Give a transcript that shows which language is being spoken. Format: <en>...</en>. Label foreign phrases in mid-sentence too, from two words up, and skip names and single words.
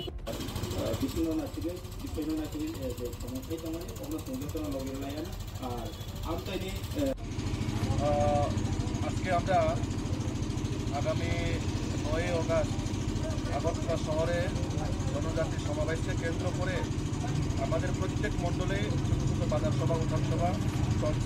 <trp>बिसिनो नासिगोन बिफोरनो नासिगोन जे समस्या दंमोन अब्ला संजोतना लगेलायाना আর আমতাইনি</trp> <bn>আজকে আমরা আগামী 9 অগাস্ট আগরতলা শহরে জনজাতির সমাবেশকে কেন্দ্র করে আমাদের প্রত্যেক মণ্ডলে ছোটো ছোটো বাজার সভা উঠান সভা চলছে।</bn>